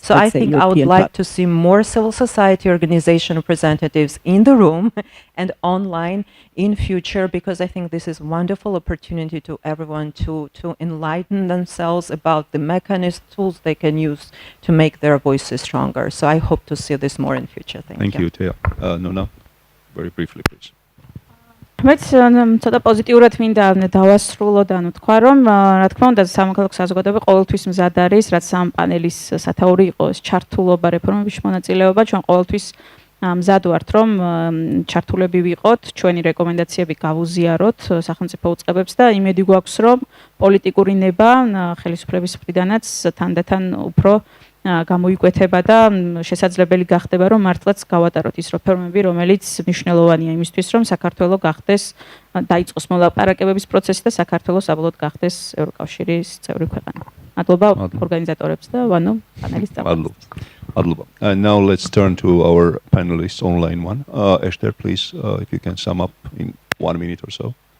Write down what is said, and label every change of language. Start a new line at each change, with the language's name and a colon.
English: So I think I would like to see more civil society organization representatives in the room and online in future, because I think this is a wonderful opportunity to everyone to enlighten themselves about the mechanisms, tools they can use to make their voices stronger. So I hope to see this more in future. Thank you. Thank you, Tea. Nona, very briefly, please.
Georgian: მეც ცოტა პოზიტიურად მინდა დავასრულო და თქვა რომ რა თქმა უნდა სამოქალაქო საზოგადოება ყოველთვის მზად არის რაც ამ პანელის სათაური იყოს ჩართულობა რეფორმების მონაწილეობა ჩვენ ყოველთვის მზად ვართ რომ ჩართულები ვიყოთ ჩვენი რეკომენდაციები გავუზიაროთ სახელმწიფო უწყებებს და იმედი გვაქვს რომ პოლიტიკური ნება ხელისუფლების მხრიდანაც თანდათან უფრო გამოიკვეთება და შესაძლებელი გახდება რომ მართლაც გავატაროთ ის რეფორმები რომელიც მნიშვნელოვანია იმისთვის რომ საქართველოს გახდეს დაიწყოს მოლაპარაკებების პროცესი და საქართველოს საბოლოოდ გახდეს ევროკავშირის წევრი ქვეყანა. მადლობა ორგანიზატორებს და ვანო პანელის წამოწყებას. Mადlova.
English: Now let's turn to our panelists online one. Esther, please, if you can sum up in 1 minute or so.